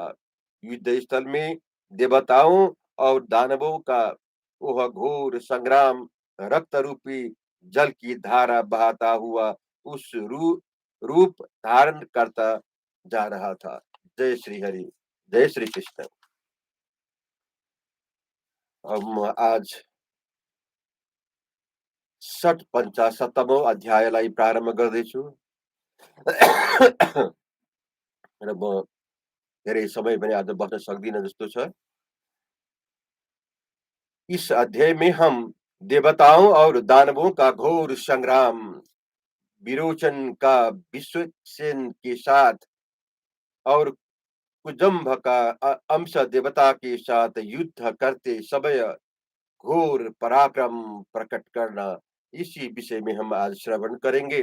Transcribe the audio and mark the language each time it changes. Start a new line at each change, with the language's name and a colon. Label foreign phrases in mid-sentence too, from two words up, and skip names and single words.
Hindi: युद्ध स्थल में देवताओं और दानवों का वह घोर संग्राम रक्त रूपी जल की धारा बहाता हुआ उस रूप धारण करता जा रहा था। जय श्री हरि, जय श्री कृष्ण।
Nepali: हम आज 55 अध्यायलाई प्रारम्भ गर्दैछु र म धेरै समय पनि आज बस्न सक्दिनँ जस्तो छ।
Hindi: इस अध्याय में हम देवताओं और दानवों का घोर संग्राम, विरोचन का विश्वसेन के साथ और कुजम्भ का अंश देवता के साथ युद्ध करते समय घोर पराक्रम प्रकट करना, इसी विषय में हम आज श्रवण करेंगे।